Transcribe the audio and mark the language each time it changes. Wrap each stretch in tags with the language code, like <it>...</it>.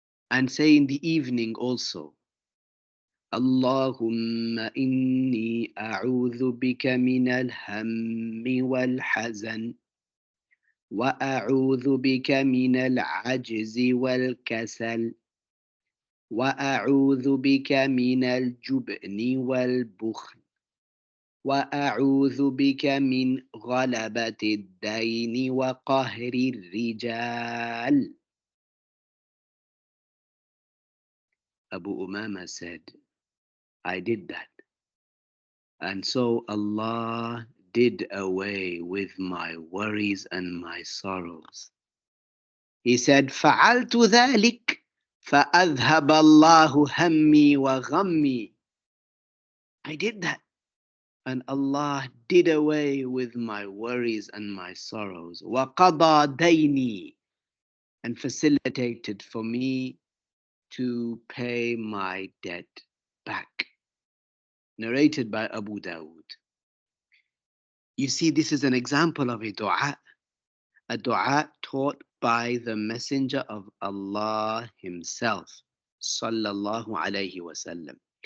<en>and say in the evening also,</en> <ar>Allahumma inni a'udhu bika min al-hammi wal-hazan, wa a'udhu bika min al-ajzi wal-kasal, wa a'udhu bika min al-jubni wal-bukhl, وأعوذ بك من غلبة الدين وقهر الرجال.</ar> <en>Abu Umama said, I did that. And so Allah did away with my worries and my sorrows. He said,</en> <ar>فعلت ذلك فأذهب الله همي وغمي.</ar> <en>I did that. And Allah did away with my worries and my sorrows.</en> <ar>وَقَضَى دَيْنِي,</ar> <en>and facilitated for me to pay my debt back. Narrated by Abu Dawood. You see, this is an example of a dua taught by the Messenger of Allah himself, sallallahu alayhi wasallam.</en>